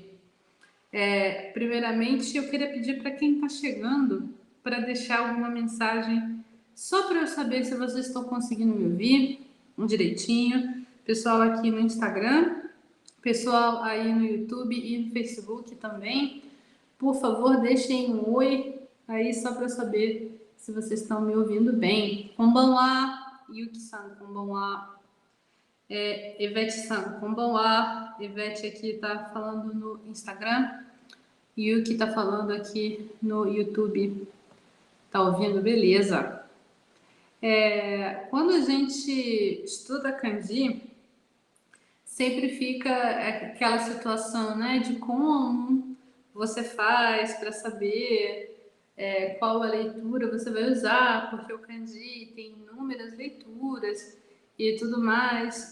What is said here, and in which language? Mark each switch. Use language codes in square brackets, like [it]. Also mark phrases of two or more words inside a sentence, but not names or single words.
[pt] Primeiramente, eu queria pedir para quem está chegando para deixar alguma mensagem só para eu saber se vocês estão conseguindo me ouvir direitinho. Pessoal aqui no Instagram, pessoal aí no YouTube e no Facebook também. Por favor, deixem um oi aí só para eu saber se vocês estão me ouvindo bem. [ja] こんばんは、Yukiさん、こんばんは。Iveteさん、こんばんは. [pt] Ivete aqui tá falando no Instagram. Yuki tá falando aqui no YouTube. Tá ouvindo? Beleza. Quando a gente estuda kanji, sempre fica aquela situação, né, de como você faz para saber qual a leitura você vai usar, porque o kanji tem inúmeras leituras e tudo mais.